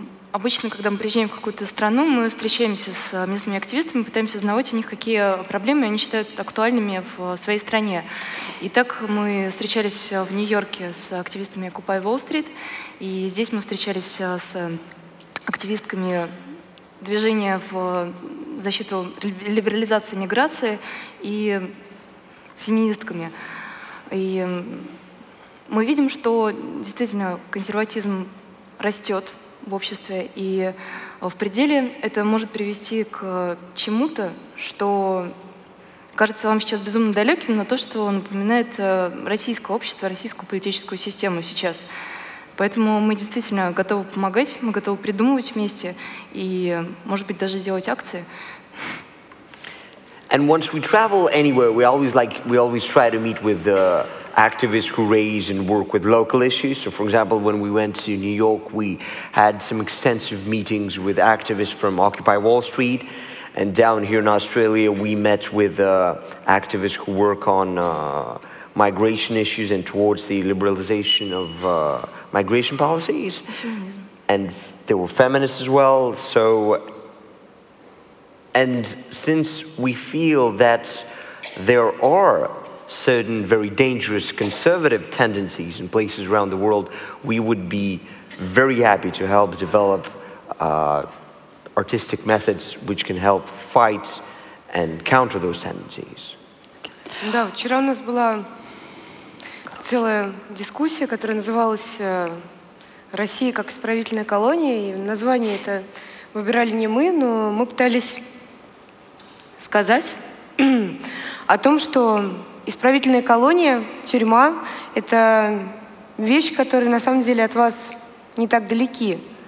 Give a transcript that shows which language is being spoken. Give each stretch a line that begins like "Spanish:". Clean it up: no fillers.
Russian: Обычно, когда мы приезжаем в какую-то страну, мы встречаемся с местными активистами, пытаемся узнавать у них, какие проблемы они считают актуальными в своей стране. И так мы встречались в Нью-Йорке с активистами Occupy Wall Street, и здесь мы встречались с активистками движения в защиту либерализации миграции и феминистками. И мы видим, что действительно консерватизм растет в обществе, и в пределе это может привести к чему-то, что кажется вам сейчас безумно далеким, но то, что напоминает российское общество, российскую политическую систему сейчас. Поэтому мы действительно готовы помогать, мы готовы придумывать вместе и, может быть, даже делать акции.
English: And once we travel anywhere, we always try to meet with activists who raise and work with local issues. So, for example, when we went to New York, we had some extensive meetings with activists from Occupy Wall Street. And down here in Australia, we met with activists who work on migration issues and towards the liberalization of migration policies. And there were feminists as well. So, and since we feel that there are certain very dangerous conservative tendencies in places around the world, we would be very happy to help develop artistic methods which can help fight and counter those tendencies.
Russian: Да, вчера у нас была целая дискуссия, которая называлась «Россия как исправительная колония», и название это выбирали не мы, но мы пытались сказать о том, что исправительная колония, тюрьма — это вещи, которые на самом деле от вас не так далеки.